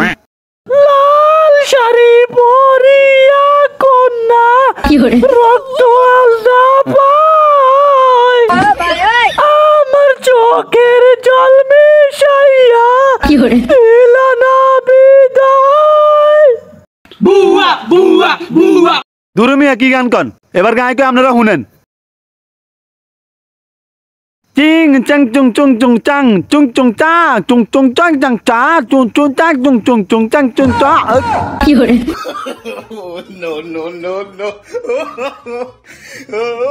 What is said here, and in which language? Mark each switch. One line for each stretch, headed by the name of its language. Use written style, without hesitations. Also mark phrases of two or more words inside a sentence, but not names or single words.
Bangla: লাল শাড়ি পরিয়া কন্যা রক্ত আলদা পায়, আমার চোখের জল মিশাইয়া দিলা না বিদায়। বুয়া বুয়া বুয়া। দুরু মিয়া কি গান কন? এবার গায়কে আপনারা শুনেন। চিং চাং চুং চুং চুং চাং চুং চুং চা চুং চুং চাং চাং চা চুং চুং চাং চুং চুং চুং চাং চুং চা।
English: No no no no.